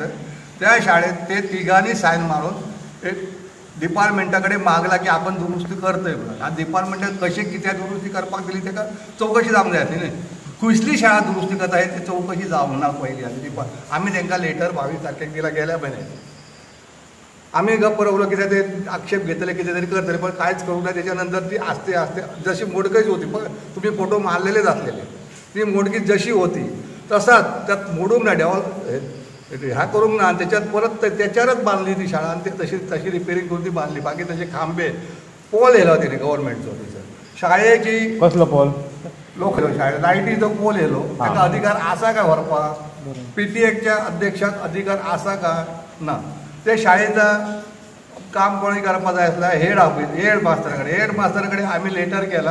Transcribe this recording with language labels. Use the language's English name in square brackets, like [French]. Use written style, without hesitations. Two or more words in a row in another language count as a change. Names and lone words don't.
[Konkani] त्या शाळेत ते तिगांनी सायन मारून एक डिपार्टमेंटा कडेन मागला की आपण दुरुस्ती करतोय म्हणून. आनी डिपार्टमेंटान कशी कित्याक दुरुस्ती करपाक दिली ताका चवकशी जावंक जाय आसली न्ही. खंयसली शाळा दुरुस्ती करता हे ती चवकशी जावंक ना पयली. आमी तांकां लेटर 22 तारखेक दिला गेल्या म्हयन्याक. आम्ही गप्प रावलो कित्याक ते आक्षेप घेतले कितें तरी करतले पण कांयच करूंक ना. [Marathi] त्याच्यानंतर ती आस्ते आस्ते जशी मोडकच होती पण तुम्ही फोटो मारलेलेच असलेले ती मोडकी जशी होती तसाच त्यात [Konkani] मोडूंक ना ह्या करूंक ना. [Marathi] आणि त्याच्यात परत त्याच्यावरच बांधली ती शाळा आणि ते तशी रिपेरिंग करून ती बांधली. [Konkani] बाकी तसे खांबे पोल येयलो तेणी गव्हर्मेंटचो थंयसर शाळेची कसलो पोल लोक शाळेत लायटीचो पोल येयलो ताका अधिकार आसा काय व्हरपाक. PTA अध्यक्षाक अधिकार आसा काय ना. ते शाळेचं काम कोणी करपा जाय आसल्यार हेड मास्टरा कडेन आमी लेटर केला.